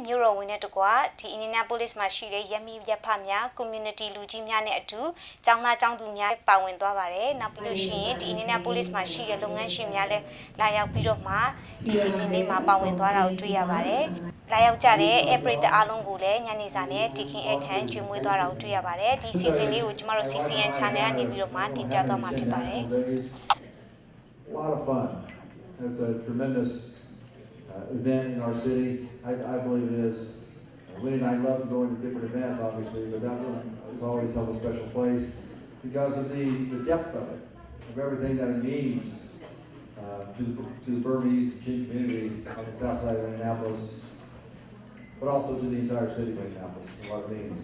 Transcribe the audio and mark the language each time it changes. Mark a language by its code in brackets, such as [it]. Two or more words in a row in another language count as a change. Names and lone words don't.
[my] မြို့တော်ဝင်တဲ့တကွာဒီ Indianapolis မှာရှိတဲ့ရပ်မိရပ်ဖများ community လူကြီးများနဲ့အတူကျောင်းသားကျောင်းသူများပါဝင်သွားပါတယ်နောက်ပြီးလို့ရှိရင်ဒီ Indianapolis မှာရှိတဲ့လုပ်ငန်းရှင်များလည်းလာရောက်ပြီးတော့မှဒီ season လေးမှာပါဝင်သွားတာကိုတွေ့ရပါတယ်လာရောက်ကြတဲ့ April အားလုံးကိုလည်းညနေစာနဲ့တခင်အခမ်းကျွေးမွေးသွားတာကိုတွေ့ရပါတယ်ဒီ season လေးကိုကျမတို့ CCN channel ကနေပြီးတော့မှတင်ပြသွားမှာဖြစ်ပါတယ် [en] A lot of fun. It's a tremendous event in our city. I believe it is. Winnie and I love going to different events, obviously, but that one has always held a special place because of the depth of it, of everything that it means to the Burmese Chin community on the south side of Indianapolis, but also to the entire city of Indianapolis, and what it means.